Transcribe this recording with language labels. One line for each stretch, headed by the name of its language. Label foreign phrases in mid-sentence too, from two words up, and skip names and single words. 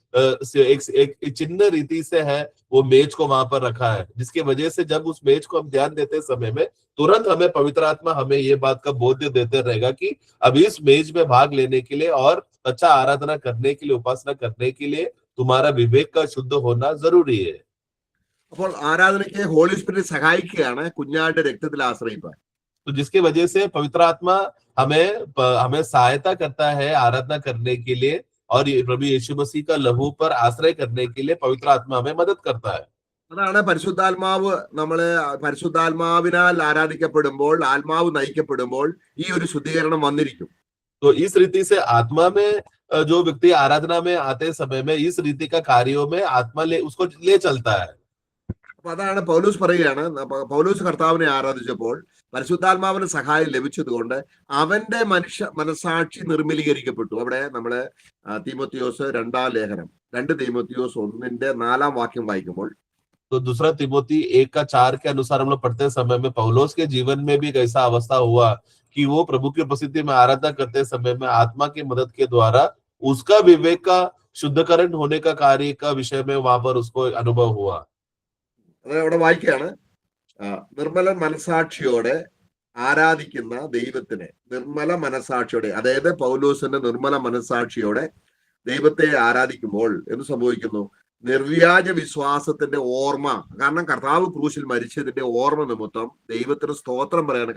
Hindi: एक चिन्ह रीति से है वो मेज को वहां पर रखा है, जिसकी वजह से जब उस मेज को हम ध्यान देते समय में तुरंत हमें पवित्र आत्मा हमें ये बात का बोध देते रहेगा कि अब इस मेज में भाग लेने के लिए और अच्छा आराधना करने के लिए, उपासना करने के लिए तुम्हारा विवेक का शुद्ध होना जरूरी है।
Malayalam: അപ്പോൾ ആരാധനയ്ക്ക്
English: holy spirit
Malayalam: സഹായിക്കുകയാണ് കുഞ്ഞാടിന്റെ രക്തത്തിൽ ആശ്രയിപ്പാൻ.
Hindi: तो जिसकी वजह से पवित्र आत्मा हमें सहायता करता है आराधना करने के लिए और प्रभु यीशु मसीह का लहू पर आश्रय करने के लिए पवित्र आत्मा हमें मदद करता है।
Malayalam: അതാണ് പരിശുദ്ധാത്മാവ്. നമ്മള് പരിശുദ്ധാത്മാവിനാൽ ആരാധിക്കപ്പെടുമ്പോൾ, ആത്മാവ് നയിക്കപ്പെടുമ്പോൾ ഈ ഒരു ശുദ്ധീകരണം വന്നിരിക്കും.
Hindi: तो इस रीति से आत्मा में जो व्यक्ति आराधना में आते समय में इस रीति का कार्यों में आत्मा उसको ले चलता है।
Malayalam: അപ്പൊ അതാണ് പൗലോസ് പറയുകയാണ്. പൗലോസ് കർത്താവിനെ ആരാധിച്ചപ്പോൾ പരിശുദ്ധാത്മാവിന് സഹായം ലഭിച്ചതുകൊണ്ട് അവന്റെ മനസാക്ഷി നിർമ്മലീകരിക്കപ്പെട്ടു. അവിടെ നമ്മള് തീമോത്തിയോസ് 2-ാം ലേഖനം 2 തീമോത്തിയോസ് 1:4 വാക്യം വായിക്കുമ്പോൾ
Hindi: तो दूसरा तिमोथी 1:4 के अनुसार हम लोग पढ़ते समय में पौलुस के जीवन में भी एक ऐसा अवस्था हुआ कि वो प्रभु की उपस्थिति में आराधना करते समय में आत्मा की मदद के द्वारा उसका विवेक का शुद्धकरण होने का कार्य का विषय में वहां पर उसको अनुभव हुआ।
Malayalam: അത് അവിടെ വായിക്കുകയാണ്. നിർമ്മല മനസാക്ഷിയോടെ ആരാധിക്കുന്ന ദൈവത്തിനെ, നിർമ്മല മനസാക്ഷിയോടെ, അതായത് പൗലോസിന്റെ നിർമ്മല മനസാക്ഷിയോടെ ദൈവത്തെ ആരാധിക്കുമ്പോൾ എന്ത് സംഭവിക്കുന്നു? നിർവ്യാജ വിശ്വാസത്തിന്റെ ഓർമ്മ, കാരണം കർത്താവ് ക്രൂശിൽ മരിച്ചതിന്റെ ഓർമ്മ നിമിത്തം ദൈവത്തിന് സ്തോത്രം പറയാണ്.